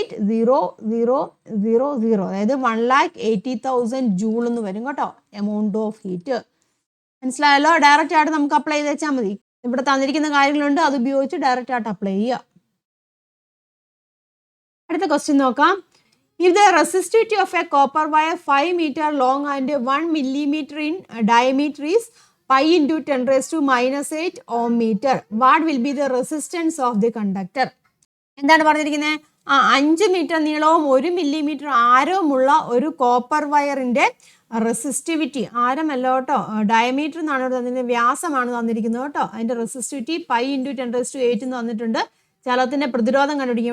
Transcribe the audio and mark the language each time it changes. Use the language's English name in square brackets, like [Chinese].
[Malayalam] 180,000 അതായത് 1,80,000 ജൂൾ എന്ന് വരും കേട്ടോ. എമൗണ്ട് ഓഫ് ഹീറ്റ് മനസ്സിലായല്ലോ. ഡയറക്റ്റ് ആയിട്ട് നമുക്ക് അപ്ലൈ ചെയ്ത് വെച്ചാൽ മതി. ഇവിടെ തന്നിരിക്കുന്ന കാര്യങ്ങളുണ്ട്, അത് ഉപയോഗിച്ച് ഡയറക്റ്റ് ആയിട്ട് അപ്ലൈ ചെയ്യുക. അടുത്ത ക്വസ്റ്റ്യൻ നോക്കാം. [English] If the resistivity of a copper wire 5 meter long and 1 millimeter in diameter is pi into 10⁻⁻8 ohm meter, what will be the resistance of the conductor? [Malayalam] എന്താണ് പറഞ്ഞിരിക്കുന്നത്? 5 മീറ്റർ നീളവും 1 മില്ലിമീറ്റർ ആരവുമുള്ള ഒരു copper വയറിന്റെ resistivity, ആരമല്ല കേട്ടോ, diameter എന്നാണ് തന്നിരിക്കുന്നത്, വ്യാസമാണ് തന്നിരിക്കുന്നത് കേട്ടോ. അതിന്റെ റെസിസ്റ്റിവിറ്റി [English] pi into [Malayalam] 10⁻8 എന്ന് തന്നിട്ടുണ്ട്. ചലത്തിന്റെ പ്രതിരോധം കണ്ടുപിടിക്കും.